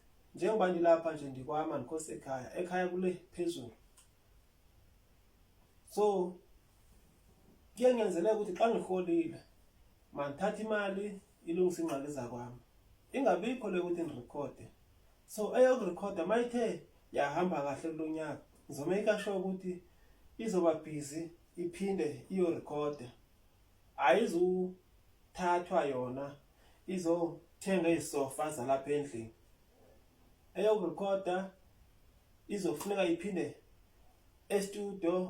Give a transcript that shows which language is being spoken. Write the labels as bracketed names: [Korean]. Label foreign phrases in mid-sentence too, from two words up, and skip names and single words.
[Xhosa] Njengoba ndilapha nje ndikwama ndikho sekhaya, ekhaya kule phezulu. So kuyanyanzeleka ukuthi xa ndirholile mandithathe imali ilungise iingxaki zakwam, ingabikho le ukuthi ndirekhode. So eyokurekhoda mayithe yahamba kahle kulo nyaka, ndizomeyikha sure ukuthi izoba busy iphinde iyorekhoda. Ayizuthathwa yona izothenga izisofa zalapha endlini. Eyokurekhoda izofuneka iphinde estudio.